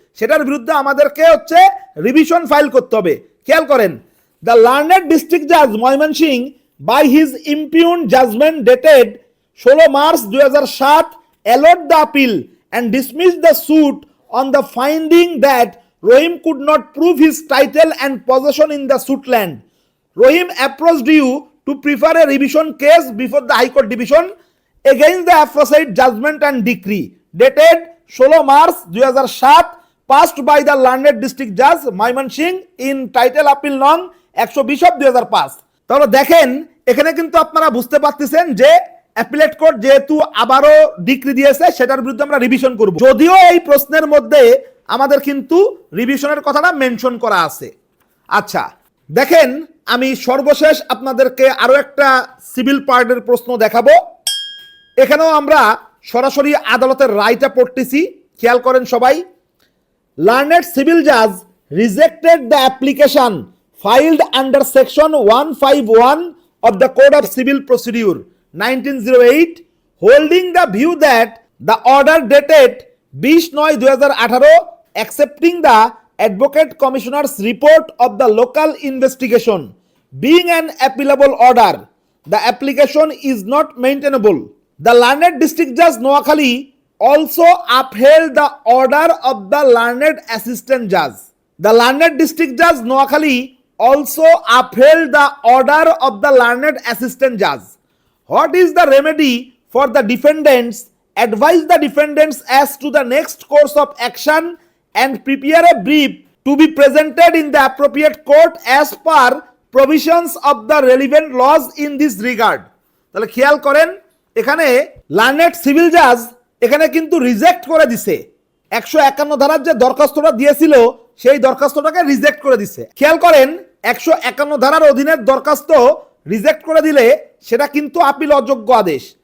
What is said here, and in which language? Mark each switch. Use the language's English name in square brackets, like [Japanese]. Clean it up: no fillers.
[Bangla] সেটার বিরুদ্ধে আমাদেরকে হচ্ছে রিভিশন ফাইল করতে হবে। খেয়াল করেন, [English] The learned district Jaaz Mymensingh by his impugned judgment dated 16 March 2007 a lot the appeal and dismiss the suit on the finding that Rohim could not prove his title and possession in the suit land. Rohim approached you to prefer a revision case before the High Court Division against the aforesaid judgment and decree dated 16 March 2007 passed by the learned district judge Mymensingh in title appeal nong 120/2005. [Bangla] তাহলে দেখেন, এখানে কিন্তু আপনারা বুঝতে পারতেছেন যে appellate court যেহেতু আবারও ডিক্রি দিয়েছে, সেটার বিরুদ্ধে আমরা রিভিশন করব, যদিও এই প্রশ্নের মধ্যে আমাদের কিন্তু রিভিশনের কথাটা মেনশন করা আছে। আচ্ছা দেখেন, আমি সর্বশেষ আপনাদেরকে আরো একটা সিভিল পার্টের প্রশ্ন দেখাবো। এখানেও আমরা সরাসরি আদালতের রায়টা পড়তেছি, খেয়াল করেন সবাই। [English] Learned civil Jaaz rejected the application filed under section 151 of the Code of Civil Procedure 1908, holding the view that the order dated 20/9/2018 accepting the Advocate Commissioner's report of the local investigation being an appealable order, the application is not maintainable. The learned district judge Noakhali also upheld the order of the learned assistant judge. The learned district judge Noakhali also upheld the order of the learned assistant judge. What is the remedy for the defendants? Advise the defendants as to the next course of action and prepare a brief to be presented in the appropriate court as per provisions of the relevant laws in this regard. [Bangla] তাহলে খেয়াল করেন, এখানে learned civil জাজ এখানে কিন্তু reject করে দিছে। 151 ধারার যে দরখাস্তটা দিয়েছিল সেই দরখাস্তটাকে রিজেক্ট করে দিছে। খেয়াল করেন, 151 ধারার অধীনের দরখাস্ত রিজেক্ট করে দিলে সেটা কিন্তু আপিল অযোগ্য আদেশ।